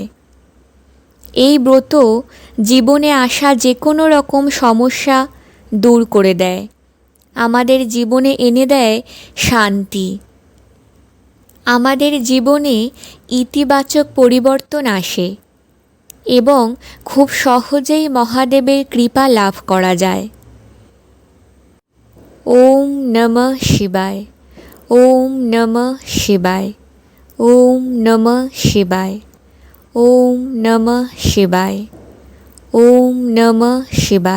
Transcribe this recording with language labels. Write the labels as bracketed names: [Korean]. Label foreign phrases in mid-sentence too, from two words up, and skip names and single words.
[Bangla] এই ব্রত জীবনে আসা যে কোনো রকম সমস্যা দূর করে দেয়, আমাদের জীবনে এনে দেয় শান্তি। আমাদের জীবনে ইতিবাচক পরিবর্তন আসে এবং খুব সহজেই মহাদেবের কৃপা লাভ করা যায়। [Sanskrit] ওম নমঃ শিবায়, ওম নমঃ শিবায়, ওম নমঃ শিবায়, ওম নমঃ শিবায়, ওম নমঃ শিবায়।